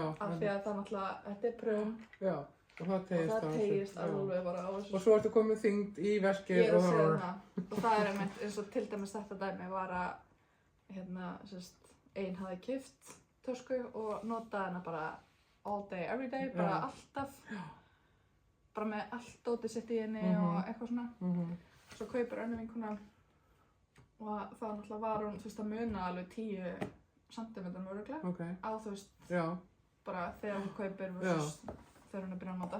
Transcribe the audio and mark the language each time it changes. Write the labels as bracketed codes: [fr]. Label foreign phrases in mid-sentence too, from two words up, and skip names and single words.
[is] Af því að það náttúrulega, þetta er prjón. Já. Og það tegist alveg bara á þessu. Og svo ertu komið þyngd í verkið. Ég er að segja það. Og það er einmitt, eins og til dæmis þetta dæmi var að, ein hafði keypt tösku og notaði hana bara [en] all day, every day, [is] bara alltaf. Já. Bara með allt dótið sitt í henni og eitthvað svona. Svo kaupir önnur vinkona og þá náttúrulega var hún, að muna alveg 10 cm örugglega á bara þegar hún kaupir versus þegar hún er byrjað að nota.